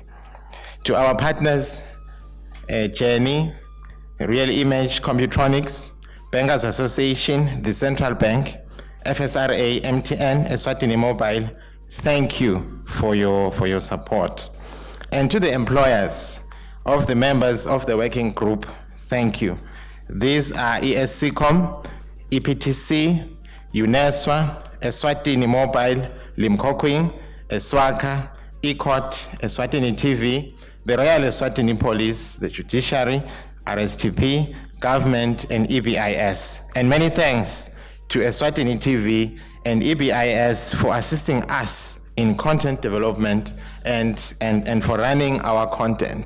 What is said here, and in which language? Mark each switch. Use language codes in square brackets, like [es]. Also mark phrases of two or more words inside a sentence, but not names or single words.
[en] To our partners, Jenny, Real Image Computronics, Bankers Association, the Central Bank, FSRA, MTN, Eswatini Mobile, thank you for your support. And to the employers of the members of the working group, thank you. These are ESCOM, EPTC, UNESWA, Eswatini Mobile, Limkokwing, Eswaka, ECOT, Eswatini TV, the Royal Eswatini Police, the Judiciary, RSTP, Government, and EBIS. And many thanks to Eswatini TV and EBIS for assisting us in content development and for running our content.